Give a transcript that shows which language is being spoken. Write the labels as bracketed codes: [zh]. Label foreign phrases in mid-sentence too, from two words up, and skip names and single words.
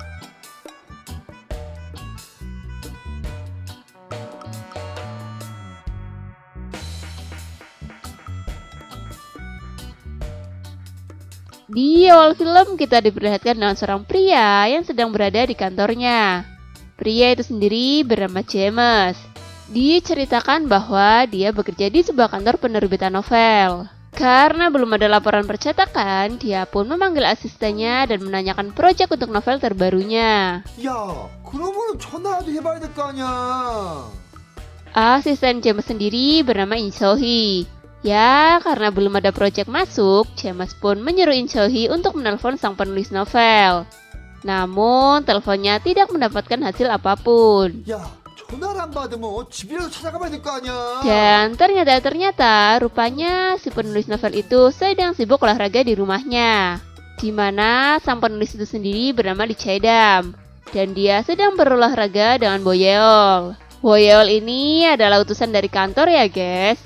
[id] Di awal film kita diperlihatkan dengan seorang pria yang sedang berada di kantornya. Pria itu sendiri bernama James. Diceritakan bahwa dia bekerja di sebuah kantor penerbitan novel. Karena belum ada laporan percetakan, dia pun memanggil asistennya dan menanyakan proyek untuk novel terbarunya. [ko] 야, 그러면 전화라도 해봐야 될 거 아니야. [id] Asisten James sendiri bernama In So-hee. Ya, karena belum ada proyek masuk, James pun menyuruh In So-hee untuk menelpon sang penulis novel. Namun, teleponnya tidak mendapatkan hasil apapun. [ko] 야, 전화를 안 받으면 집이라도 찾아가봐야 될 거 아니야. [id] Dan ternyata rupanya si penulis novel itu sedang sibuk olahraga di rumahnya. Di mana sang penulis itu sendiri bernama Lee Chae-dam. Dan dia sedang berolahraga dengan Boyeol. Boyeol ini adalah utusan dari kantor ya guys.